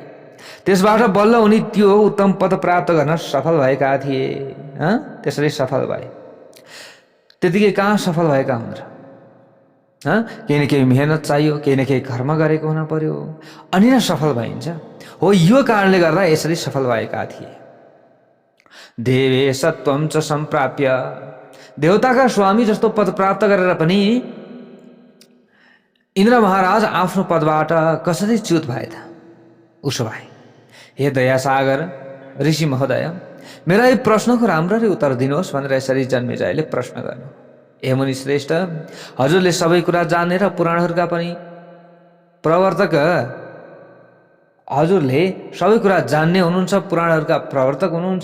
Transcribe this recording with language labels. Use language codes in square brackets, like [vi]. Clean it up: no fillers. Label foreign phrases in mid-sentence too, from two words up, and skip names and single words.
[ne] त्यसबाट बल्ल उनी त्यो उत्तम पद प्राप्त गर्न सफल भएका थिए। त्यसरी सफल भए। त्यतिकै कहाँ सफल भएका हुन् र? केही न केही मेहनत चाहियो, केही न केही कर्म गरेको हुन पर्यो, अनि नै सफल भइन्छ। हो, यो कारणले गर्दा यसरी सफल भएका थिए। [sa] देवे सत्वम च सम्प्राप्य, [ne] देवताका स्वामी जस्तो पद प्राप्त गरेर पनि इन्द्र महाराज आफ्नो पदबाट कसरी च्युत भए त? उसो भए हे दयासागर ऋषि महोदय, मेरा यो प्रश्नको राम्ररी उत्तर दिनुहोस् भनेर यसरी जन्मेजयले प्रश्न गर्नु। हे मुनि श्रेष्ठ, हजुरले सबै कुरा जान्ने र पुराणहरूका पनि प्रवर्तक, हजुरले सबै कुरा जान्ने हुनुहुन्छ, पुराणहरूका प्रवर्तक हुनुहुन्छ।